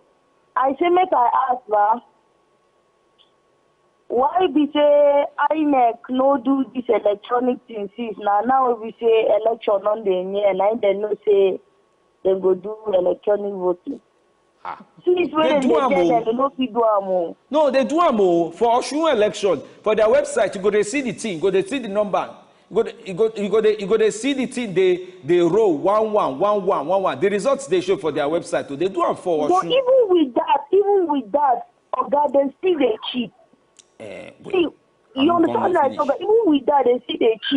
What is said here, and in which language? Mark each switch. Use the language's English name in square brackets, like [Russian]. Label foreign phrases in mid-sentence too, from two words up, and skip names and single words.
[Nigerian Pidgin] I say make I ask why we say INEC no do this electronic thing since now we say election on the year and they no say they go do electronic voting. Since when they no fit do am. No, they do am for Osun election for their website. You go to see the thing, go to see the number. You go to see the thing. They roll 1-1-1-1-1-1. The results they show for their website. They do am for Osun. But even with that, they still they cheat. See, you understand that? Even with that, they see they cheat.